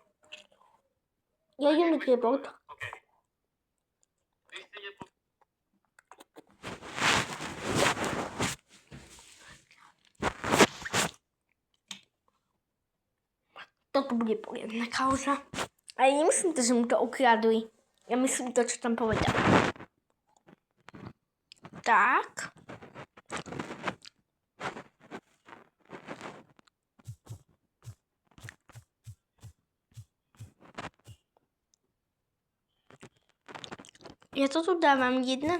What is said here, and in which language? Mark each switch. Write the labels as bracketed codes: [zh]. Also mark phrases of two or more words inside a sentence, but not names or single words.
[cs] Já jdem do report. OK. Když si něco... [sk] Toto bude poriadna kauza. A ja nemyslím to, že mu to ukradli. Ja myslím to, čo tam povedal. Tak. Ja to tu dávam jeden.